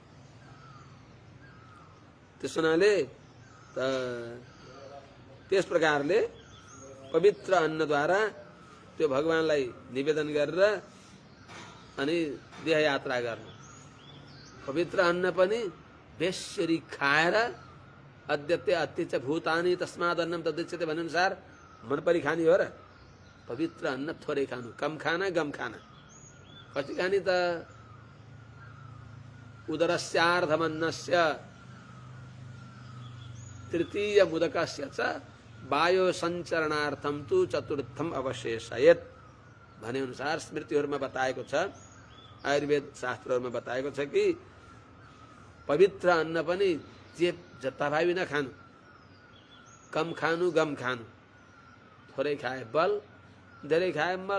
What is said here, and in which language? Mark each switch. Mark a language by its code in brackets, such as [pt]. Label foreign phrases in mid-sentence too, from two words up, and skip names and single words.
[ne] त्यस हुनाले त्यस प्रकारले पवित्र अन्नद्वारा त्यो भगवानलाई निवेदन गरेर अनि देह यात्रा गर्नु। पवित्र अन्न पनि बेसरी खाएर [sa] अद्यते अत्युच्च भूतानि तस्माद अन्नम तदुच्यते [ne] भन्नुअनुसार मन परी खाने हो र। पवित्र अन्न थोरै खानु, [hi] कम खाना, गम खाना। [ne] कति खाने त? [sa] उदरस्यार्धमन्नस्य तृतीय मुदकस्य च वायो सञ्चरणार्थम तु चतुर्थम अवशेषयेत [ne] भने अनुसार स्मृतिहरूमा बताएको छ, आयुर्वेद शास्त्रहरूमा बताएको छ कि पवित्र अन्न पनि जे जताभावी नखानु, कम खानु, गम खानु। थोरै खाए बल, धेरै खाए मल।